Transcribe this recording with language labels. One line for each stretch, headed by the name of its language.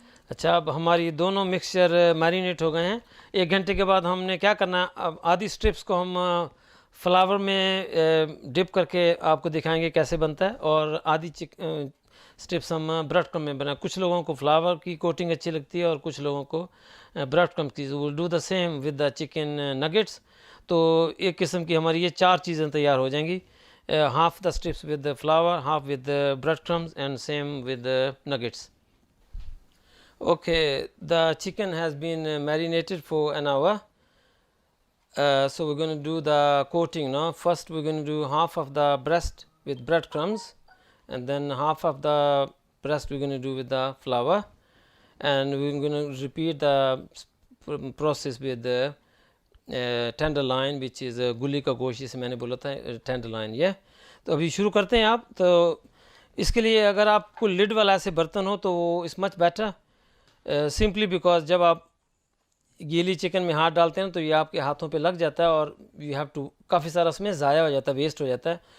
Urdu: اچھا، اب ہماری دونوں مکسچر میرینیٹ ہو گئے ہیں. 1 گھنٹے کے بعد ہم نے کیا کرنا ہے، اب آدھی سٹرپس کو ہم فلاور میں ڈپ کر کے آپ کو دکھائیں گے کیسے بنتا ہے، اور آدھی سٹرپس ہم بریڈ کرم میں بنائیں. کچھ لوگوں کو فلاور کی کوٹنگ اچھی لگتی ہے اور کچھ لوگوں کو بریڈ کرم کی.
English: Will do the same with the chicken nuggets.
Urdu: تو ایک قسم کی ہماری یہ 4 چیزیں تیار ہو جائیں گی.
English: Half the strips with flour, half with bread crumbs and same with nuggets. Okay, the chicken has been marinated for an hour. So we're going to do the coating now. First we're going to do half of the breast with breadcrumbs, and then half of the breast we're going to do with the flour. and we're going to repeat the process with the tenderloin, which is
Urdu: گلی کا گوشت جسے میں نے بولا تھا
English: tenderloin.
Urdu: یہ تو ابھی شروع کرتے ہیں آپ. تو اس کے لیے اگر آپ کو لڈ والا ایسے برتن ہو تو وہ
English: is much better simply because
Urdu: جب آپ گیلی چکن میں ہاتھ ڈالتے ہیں تو یہ آپ کے ہاتھوں پہ لگ جاتا ہے اور
English: you have to
Urdu: کافی سارا اس میں ضائع ہو جاتا ہے, ویسٹ ہو جاتا ہے.